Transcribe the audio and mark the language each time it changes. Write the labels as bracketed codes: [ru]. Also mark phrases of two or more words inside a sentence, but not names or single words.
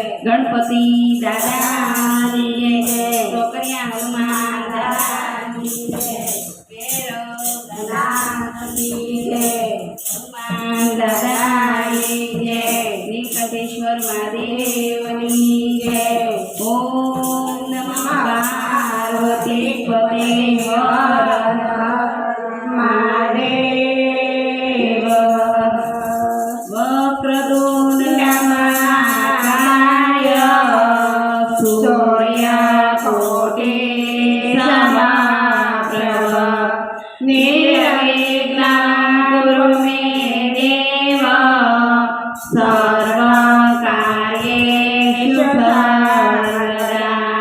[hi] गणपति दादा की जय। छोकरिया हनुमान दादा की जय। भैरव दादा की जय। हनुमान दादा की जय। नीलकंठेश्वर महादेव की जय। [sa] ओम नमः पार्वती पते हर हर महादेव। वक्रतुंड महाकाय सूर्यकोटि समप्रभ निर्विघ्नं कुरु मे देव सर्वकार्येषु सर्वदा।